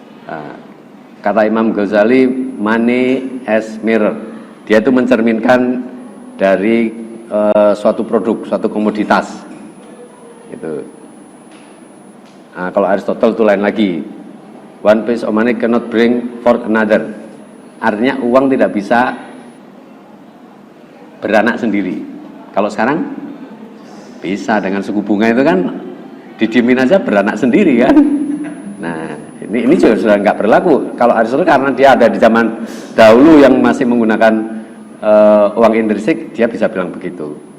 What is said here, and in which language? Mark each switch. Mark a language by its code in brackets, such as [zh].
[id] Nah, kata Imam Ghazali, [en] money as mirror. [id] Dia itu mencerminkan dari suatu produk, suatu komoditas. Gitu. Nah, kalau Aristotle itu lain lagi. [en] One piece of money cannot bring forth another. [id] Artinya uang tidak bisa beranak sendiri. Kalau sekarang bisa, dengan suku bunga itu kan didiemin aja beranak sendiri kan. Nah, ini juga sudah nggak berlaku. Kalau Aristotle karena dia ada di zaman dahulu yang masih menggunakan uang intrinsik, dia bisa bilang begitu.